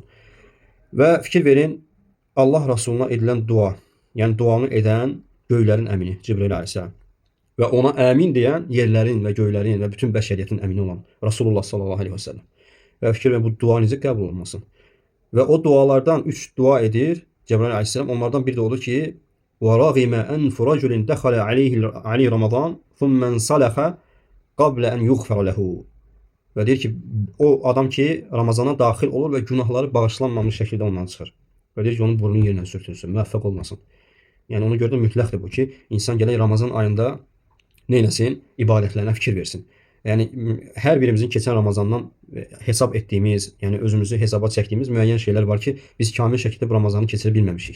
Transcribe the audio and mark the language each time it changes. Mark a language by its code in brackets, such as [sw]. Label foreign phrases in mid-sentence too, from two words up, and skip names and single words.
[az] Və fikir verin, Allah Rasuluna edilən dua, yəni duanı edən göylərin əmini, Cibril aleyhisselam. Və ona əmin deyən yerlərin və göylərin və bütün bəşəriyyətin əmini olan Rasulullah [ar] صلى الله عليه وسلم. [az] Və fikir verin, bu dua necə qəbul olunmasın? Və o dualardan 3 dua edir Cibril aleyhisselam. Onlardan biri də odur ki, [ar] وَرَغِمَ أَنْفُ رَجُلٍ دَخَلَ عَلَيْهِ رَمَضَانِ ثُمَّ انْصَلَخَ قَبْلَ أَنْ يُغْفَرَ لَهُ. [az] Və deyir ki, o adam ki, Ramazana daxil olur və günahları bağışlanmamış şəkildə ondan çıxır. Və deyir ki, onun burnunu yerinə sürtünsün, müvəffəq olmasın. Yəni ona görə də mütləqdir bu ki, insan gələk Ramazan ayında neyləsin? İbadətlərinə fikir versin. Yəni hər birimizin keçən Ramazandan hesab etdiyimiz, yəni özümüzü hesaba çəkdiyimiz müəyyən şeylər var ki, biz kamil şəkildə bu Ramazanı keçirə bilməmişik.